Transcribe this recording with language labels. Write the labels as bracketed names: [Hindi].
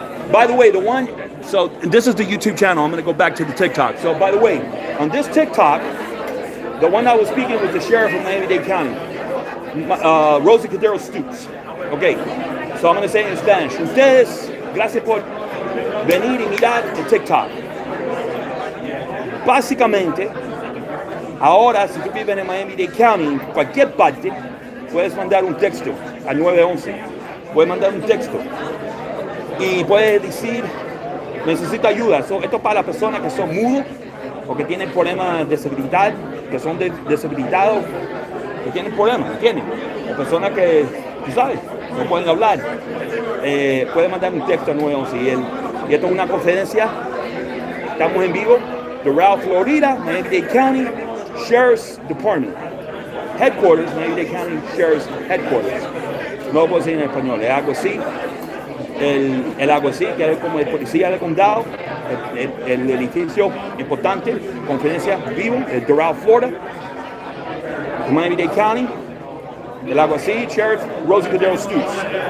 [English] By the way, so this is the YouTube channel. I'm going to go back to the TikTok. So by the way, on this TikTok, the one I was speaking with the sheriff of Miami-Dade County, Rosie Cordero-Stutz. Okay, so I'm going to say it in Spanish. [Spanish] Ustedes, gracias por venir y mirar el TikTok. Básicamente, ahora si tú vives en Miami-Dade County, en cualquier parte, puedes mandar un texto al 911. Puedes mandar un texto y puedes decir, necesito ayuda. Esto es para las personas que son mudos o que tienen problemas de seguridad, que son deshabilitados, que tienen problemas, ¿entiendes? O personas que, tú sabes, no pueden hablar. Pueden mandar un texto al 911. Y esto es una conferencia. Estamos en vivo. [English] Doral, Florida, Miami-Dade County Sheriff's Department. Headquarters, Miami-Dade County Sheriff's Headquarters. [Spanish] No lo puedo decir en español, es algo así. El alguacil, que es como el policía del condado, el edificio importante, conferencia vivo, el Doral, Florida, Miami-Dade County, el alguacil, Sheriff Rosie Cordero-Stutz.